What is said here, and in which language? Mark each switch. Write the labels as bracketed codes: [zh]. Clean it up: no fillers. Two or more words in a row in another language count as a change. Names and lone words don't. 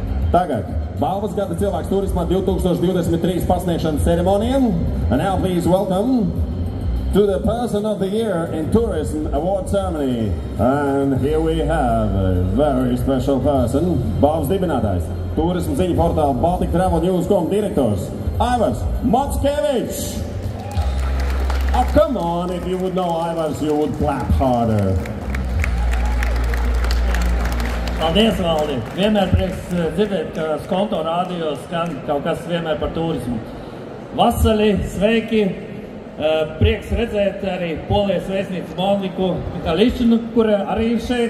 [lv] Tagad balvas gada cilvēks turismā 2023 pasniegšanas ceremonijam. [en] And now please welcome to the Person of the Year in Tourism Award Ceremony. And here we have a very special person, [lv] balvas dibinātājs, turismu ziņu portāla Baltic Travel News.com direktors, Aivars Mackevičs. [en] Oh, come on, if you would know Aivars, you would clap harder. [lv] Paldies, Valdi! Vienmēr prieks dzirdēt, ka Skonto rādio skan kaut kas vienmēr par turismu. Vasaļi, sveiki! Prieks redzēt arī Polijas vēstnieci Moniku Mikališķinu, kura arī ir šeit.